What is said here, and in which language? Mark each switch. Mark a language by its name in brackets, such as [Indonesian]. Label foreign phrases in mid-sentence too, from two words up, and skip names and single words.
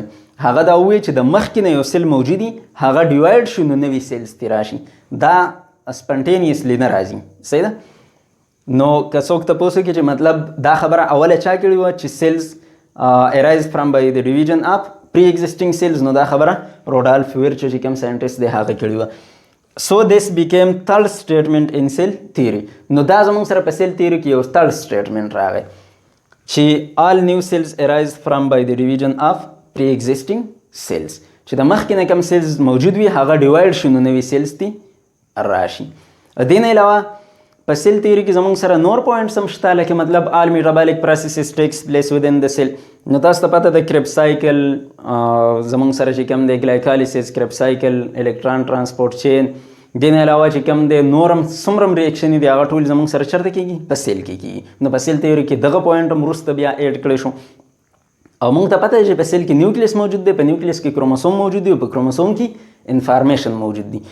[Pashto] هغه دا وویل چې د مخکې نه یو سیل موجود وي، هغه ډیوایډ شو نو نوي سیلز ترې راشي، دا سپنټینیسلی نه راځي. صحیح ده؟ نو که څوک تپوس وکړي چې مطلب دا خبره اوله چا کړې وه چې [English] cells arise from by the division of pre-existing cells, [Pashto] نو دا خبره روډالف ویرچو چې کوم ساینټسټ دی هغه کړې وه. [English] So this became third statement in cell theory. [Pashto] نو دا زموږ سره په سیل تیوري کې یو [English] third statement [Pashto] راغی چې [English] all new cells arise from by the division of pre-existing cells. [Pashto] چې د مخکې نه کوم سیلز موجود وي هغه ډیوایډ شي نو نوي سیلز تی راشي. دې نه علاوه په سیل تیوري کې زموږ سره نور پوینټس هم شته، لکه مطلب [English] all metabolic processes takes place within the cell. [Pashto] نو تاسو ته پته ده [English] Krebs cycle [Pashto] زموږ سره چې کوم دی ګلایکالیسیس، [English] Krebs cycle, electron transport chain, [Pashto] دې نه علاوه چې کوم دی نورم څومره ریاکشن دي هغه ټول زموږ سره چېرته کېږي؟ په سیل کې کېږي. نو په سیل تیوري کې دغه پوینټ هم وروسته بیا ایډ کړی شو. او موږ ته پته ده چې په سیل کې نیوکلیس موجود دی، په نیوکلیس کې کروموسوم موجود دی او په کروموسوم کې انفارمیشن موجود دی.